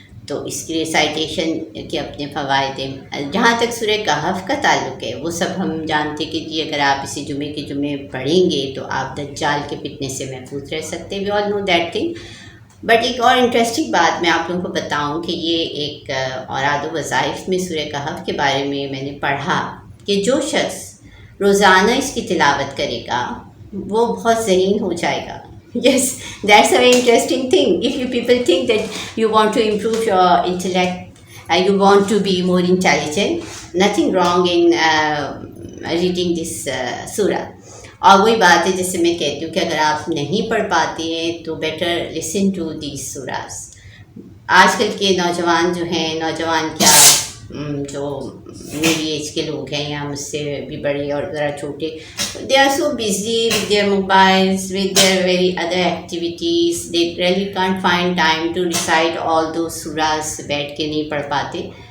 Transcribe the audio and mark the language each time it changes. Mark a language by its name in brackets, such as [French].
[Urdu] تو اس کے ریسائٹیشن کے اپنے فوائد ہیں. جہاں تک سورہ کہف کا تعلق ہے وہ سب ہم جانتے کہ جی اگر آپ اسے جمعے کے جمعے پڑھیں گے تو آپ دجال کے فتنے سے محفوظ رہ سکتے. [English] We all know that thing. [Urdu] بٹ ایک اور انٹرسٹنگ بات میں آپ لوگوں کو بتاؤں کہ یہ ایک اوراد و وظائف میں سورہ کہف کے بارے میں نے پڑھا کہ جو شخص روزانہ اس کی تلاوت کرے گا وہ بہت ذہین ہو جائے گا. [English] Yes, that's a very interesting thing. If you people think that you want to improve your intellect, you want to be more intelligent, nothing wrong in reading this surah. [Urdu] اور وہی بات ہے جیسے میں کہتی ہوں کہ اگر آپ نہیں پڑھ پاتے ہیں تو [English] Better listen to these surahs. [Urdu] آج کل کے نوجوان جو ہیں کیا جو میری ایج کے لوگ ہیں یا مجھ سے بھی بڑے اور ذرا چھوٹے, [English] they are so busy with their mobiles, with their very other activities, they really can't find time to recite all those surahs, [Urdu] بیٹھ کے نہیں پڑھ پاتے.